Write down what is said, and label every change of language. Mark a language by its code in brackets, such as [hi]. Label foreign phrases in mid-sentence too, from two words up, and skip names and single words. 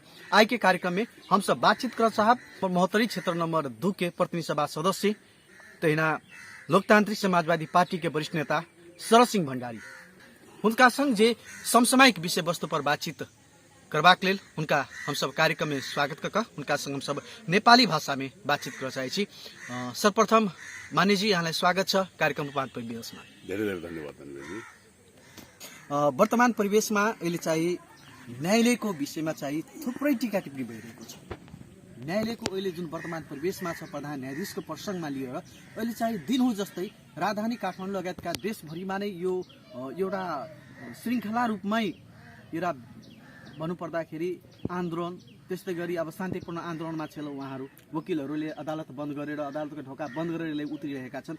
[mai] आई के कार्यक्रम में हम सब बातचीत कर चाहब महोत्तरी क्षेत्र नंबर 2 के प्रतिनिधि सभा सदस्य तेना लोकतांत्रिक समाजवादी पार्टी के वरिष्ठ नेता शरद सिंह भण्डारी उनका संग जे समसामयिक विषय वस्तु पर बातचीत करबाक लेल उनका हम सब कार्यक्रम में स्वागत करके उनका संग हम सब नेपाली भाषा में बातचीत कर चाहे छी। [ne] सर्वप्रथम मान्य जी यहाँलाई स्वागत छ कार्यक्रम रूपांतर परिवेशमा। धेरै धेरै धन्यवाद धन्यवाद। वर्तमान परिवेशमा अहिले चाहिँ न्यायालयको विषयमा चाहिँ थुप्रै टीका टिप्पणी भइरहेको छ। न्यायालयको अहिले जुन वर्तमान परिवेशमा छ प्रधान न्यायाधीशको प्रसङ्गमा लिएर अहिले चाहिँ दिनहुँ जस्तै राजधानी काठमाडौँ लगायतका देशभरिमा नै यो एउटा श्रृङ्खला रूपमै एउटा भन्नुपर्दाखेरि आन्दोलन त्यस्तै गरी अब शान्तिपूर्ण आन्दोलनमा छेल उहाँहरू वकिलहरूले अदालत बन्द गरेर अदालतको ढोका बन्द गरेर उत्रिरहेका छन्।